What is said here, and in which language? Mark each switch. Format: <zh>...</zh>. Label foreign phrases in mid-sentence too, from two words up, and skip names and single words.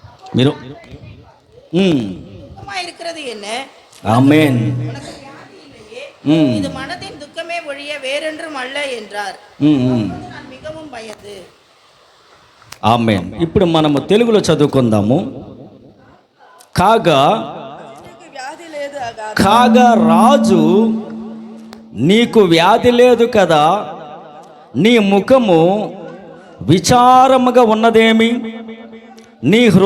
<te>మీరు</te> <ta>இருக்கிறது என்ன? ஆமென். இது மனதின் துக்கமே ஒழிய வேறென்றும் அல்ல என்றார். நான் மிகவும் பயந்து.</ta> <te>ఆమేన్. ఇప్పుడు మనము తెలుగులో చదువుకుందాము. కాగా రాజు నీకు వ్యాధి లేదు కదా, నీ ముఖము విచారముగా ఉన్నదేమి, నీ</te>